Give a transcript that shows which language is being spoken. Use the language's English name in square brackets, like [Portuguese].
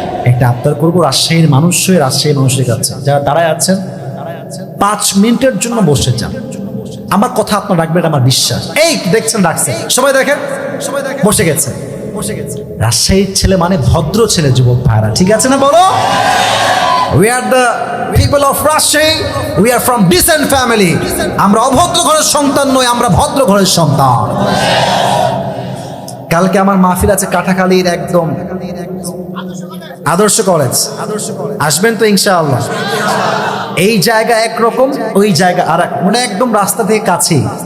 [Bangla] একটা আবদার করবো রাজশাহীর মানুষ হয়ে, রাজশাহীর মানুষের কাছে যারা দাঁড়ায় আছেন, 5 মিনিটের জন্য বসে যান। আমার কথা আপনার রাখবেন, আমার বিশ্বাস। এই দেখছেন, রাখছেন, সবাই দেখেন, বসে গেছে। রাজশাহীর ছেলে মানে ভদ্র ছেলে, যুবক ভাইরা, ঠিক আছে না? বলো, [English] we are the people of Rajshahi, we are from decent family. [Bangla] আমরা অভদ্র ঘরের সন্তান নই, আমরা ভদ্র ঘরের সন্তান। কালকে আমার মাহফিল আছে কাটাখালীর একদম আদর্শ কলেজ, আসবেন তো ইনশাআল্লাহ? এই জায়গা একরকম, ওই জায়গা আর এক, মানে একদম রাস্তা থেকে কাছে।